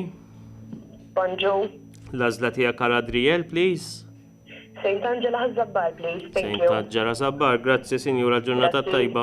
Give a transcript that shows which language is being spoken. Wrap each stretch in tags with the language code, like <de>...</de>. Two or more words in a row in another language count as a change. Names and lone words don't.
<mt>Bonġu. L-għażla tiegħek għal Adriel, please. Saint Angela ħazzabbar, please.</mt> <en>Thank Saint you.</en> <mt>Angela Zabbar, grazzi, Sinjura, l-ġurnata Grazzi. tajba.</mt>